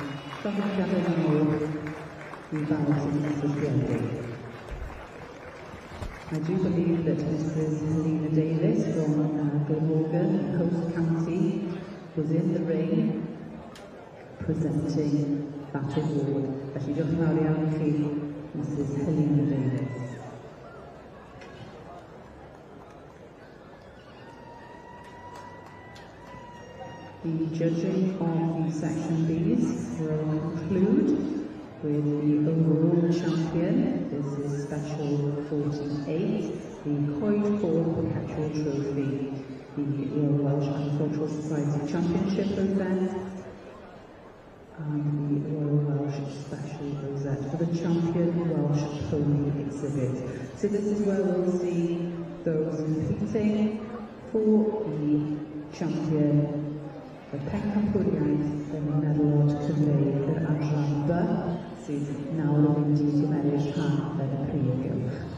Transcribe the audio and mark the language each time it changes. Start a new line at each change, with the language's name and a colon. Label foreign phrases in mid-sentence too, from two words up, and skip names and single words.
English: Something gathering more, we bow to Mrs. Gilby. I do believe that Mrs. Helena Davis from Glamorgan, Coast County, was in the ring presenting that award.
Welsh: Felly diolch yn fawr iawn I chi, Mrs. Helena Davis.
English: The judging of the Section Bs will conclude with the overall champion. This is Special 48, the Coed Ford Perpetual Trophy, the Royal Welsh Agricultural Society Championship event, and the Royal Welsh Special Rosette for the Champion Welsh Pony exhibit. So this is where we'll see those competing for the champion.
Welsh: Y pencampwriaeth yn meddwl Cymreig yr adran B sydd nawr yn mynd I gymeryd rhan yn y prif gylch.